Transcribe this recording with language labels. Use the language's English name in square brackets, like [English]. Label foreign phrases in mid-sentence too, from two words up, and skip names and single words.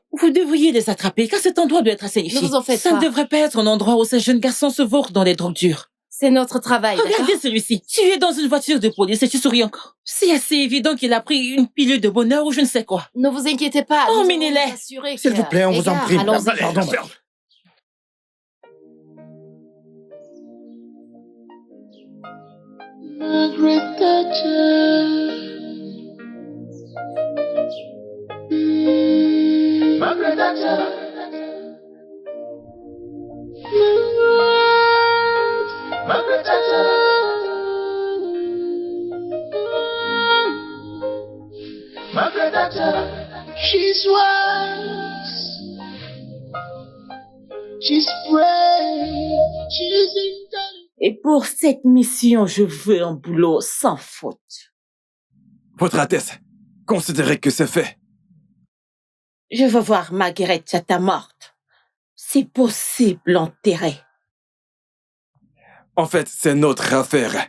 [French] Vous devriez les attraper, car cet endroit doit être assainifié. Ne vous en faites Ça pas. ne devrait pas être un endroit où ces jeunes garçons se vautrent dans les drogues dures. C'est notre travail, d'accord? Regardez celui-ci. Tu es dans une voiture de police et tu souris encore. C'est assez évident qu'il a pris une pilule de bonheur ou je ne sais quoi. Ne vous inquiétez pas. Oh, nous allons Menez-les. nous assurer S'il que- vous plaît, on Les vous en gars, prie. allons-y. Allez, Pardon. ferme. Margaret Thatcher. Margaret Thatcher. Margaret Thatcher. Margaret Thatcher. [English] She's wise. She's brave. She's intelligent. [French] Et pour cette mission, je veux un boulot sans faute. Votre Altesse, considérez que c'est fait. Je veux voir Margaret Chata morte. C'est possible enterrée. En fait, c'est notre affaire.